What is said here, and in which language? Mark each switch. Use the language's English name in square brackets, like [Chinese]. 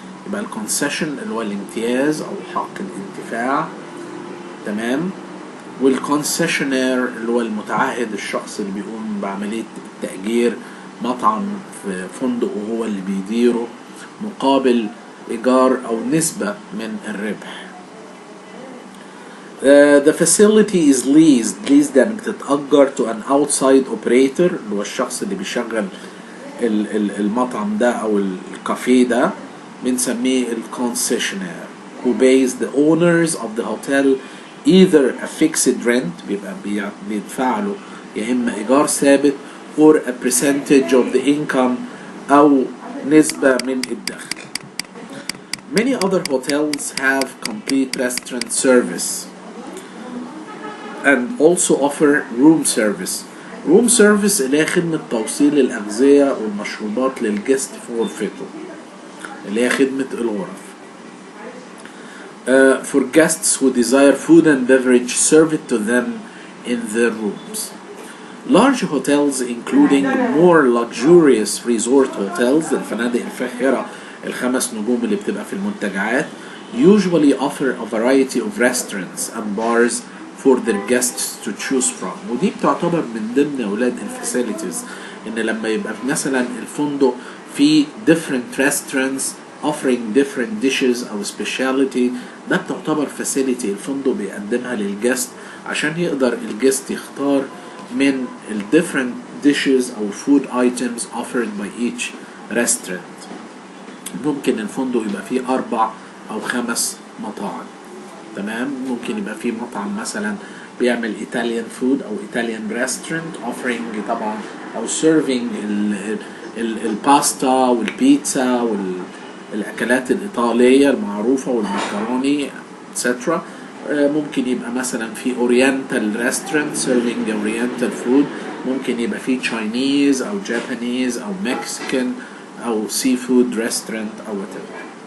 [Arabic] يبقى الكونسيشن اللي هو الامتياز او حق الانتفاع, تمام, والكونسيشنير اللي هو المتعهد, الشخص اللي بيقوم بعملية تأجير مطعم في فندق وهو اللي بيديره مقابل إيجار أو نسبة من الربح. [English] The facility is leased [Arabic] يعني بتتأجر [English] to an outside operator, [Arabic] اللي هو الشخص اللي بيشغل المطعم ده أو الكافيه ده, بنسميه الكونسيشنير, [English] who pays the owners of the hotel either a fixed rent, [Arabic] بيبقى بيدفع له يا إما إيجار ثابت, [English] or a percentage of the income [Arabic] أو نسبة من الدخل. [English] Many other hotels have complete restaurant service and also offer room service. [Arabic] Room service اللي هي خدمة توصيل الأغذية والمشروبات للجست في غرفته, اللي هي خدمة الغرف. [English] For guests who desire food and beverage served to them in their rooms. Large hotels including more luxurious resort hotels, [Arabic] الفنادق الفاخرة ال5 نجوم اللي بتبقى في المنتجعات, [English] usually offer a variety of restaurants and bars for their guests to choose from. [Arabic] ودي بتعتبر من ضمن أولاد الفاسيلتيز، إن لما يبقى مثلا الفندق فيه [English] different restaurants offering different dishes [Arabic] أو speciality، ده بتعتبر facility الفندق بيقدمها للجست عشان يقدر الجست يختار من ال [English] different dishes [Arabic] أو [English] food items offered by each restaurant. [Arabic] ممكن الفندق يبقى فيه 4 أو 5 مطاعم، تمام. ممكن يبقى فيه مطعم مثلا بيعمل Italian food أو [English] Italian restaurant offering [Arabic] طبعا أو serving الباستا والبيتزا والأكلات الإيطالية المعروفة والمكروني etc. ممكن يبقى مثلا في [English] Oriental restaurant serving the Oriental food، [Arabic] ممكن يبقى في Chinese أو Japanese أو Mexican أو [English] seafood restaurant [Arabic] أو whatever.